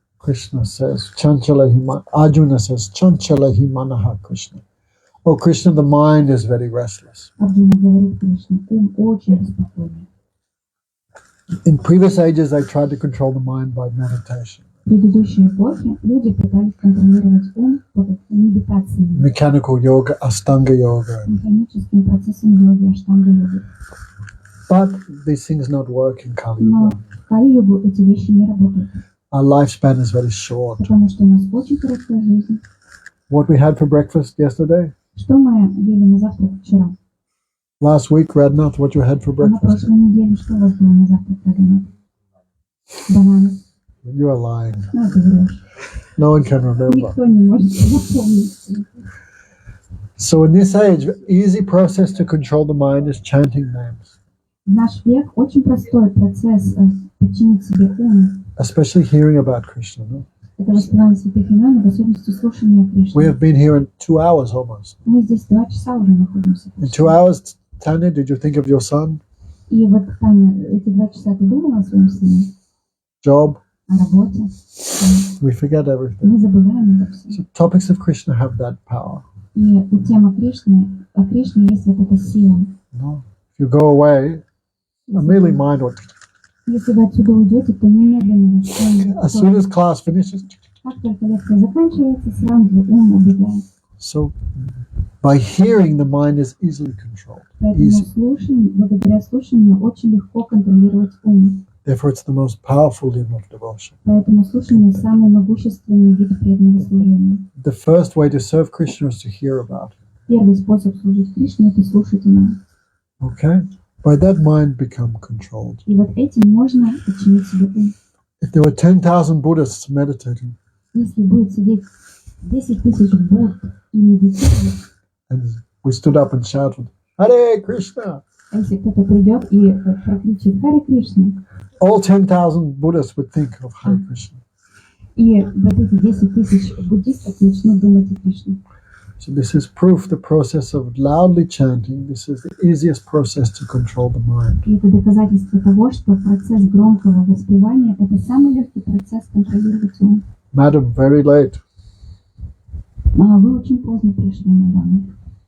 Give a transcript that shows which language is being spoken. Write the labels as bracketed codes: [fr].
[en] Krishna says, [sa] Chanchala hima. [en] Arjuna says, [sa] Chanchala himanaha Krishna. [en] Oh, Krishna, the mind is very restless. [ru] Арджуна говорит Кришне, ум очень беспокойный. [en] In previous ages, they tried to control the mind by meditation. [ru] В предыдущей эпохе люди пытались контролировать ум под медитацией, [en] Mechanical yoga, Astanga yoga. [ru] механическим процессом йоги, аштанга-йоги. [en] But these things not work in Kali [ru] Но [en] Yuga. [ru] в Кали-йогу эти вещи не работают, [en] Our lifespan is very short. [ru] потому что у нас очень короткая жизнь. [en] What we had for breakfast yesterday? [ru] Что мы ели на завтрак вчера? [en] Last week, Radnath, what you had for [ru] А на [en] breakfast? [ru] прошлой неделе что у вас было на завтрак, Радхина? Бананы. [en] You are lying. [ru] Ну, ты врешь. [en] No one can remember. [ru] Никто не может запомнить. [en] So in this age, easy process to control the mind is chanting names, [ru] В наш век очень простой процесс подчинить себе ум, [en] especially hearing about Krishna. No? [ru] Это воспевание святых имен, в особенности слушание [en] We [ru] Кришны. [en] have been here in 2 hours almost. [ru] Мы здесь 2 часа уже находимся. [en] In 2 hours, Tanya, did you think of your son, [ru] И вот, Таня, эти 2 часа ты думала о своем сыне, [en] job? [ru] о работе? [en] We forget everything. [ru] Мы забываем это все. [en] So topics of Krishna have that power. [ru] И у темы Кришны, о Кришне есть вот эта сила. [en] No? If you go away, immediately mind what. [ru] Если вы отсюда уйдете, то немедленно [en] As soon as class finishes. [ru] как только лекция заканчивается, сразу ум убегает. [en] So by hearing, the mind is easily controlled. [ru] Поэтому благодаря слушанию очень легко контролировать ум. [en] Therefore, it's the most powerful limb of devotion. [ru] Поэтому слушание самый могущественный вид преданного служения. [en] The first way to serve Krishna is to hear about him. [ru] Первый способ служить Кришне — это слушать его. [en] Okay? By that, mind become controlled. [ru] И вот этим можно подчинить себе ум. [en] If there were 10,000 Buddhists meditating, [ru] Если будет сидеть 10 тысяч Будд и медитировать, [en] and we stood up and shouted, Hare Krishna! [ru] а если кто-то придет и прокричит «Харе Кришна», [en] All 10,000 Buddhists would think of Hare Krishna. [ru] и вот эти 10 тысяч буддистов начнут думать о Кришне. [en] So this is proof the process of loudly chanting. This is the easiest process to control the mind. [ru] И это доказательство того, что процесс громкого воспевания — это самый легкий процесс контролировать ум. [en] Madam, very late. [ru] А вы очень поздно пришли, мадам.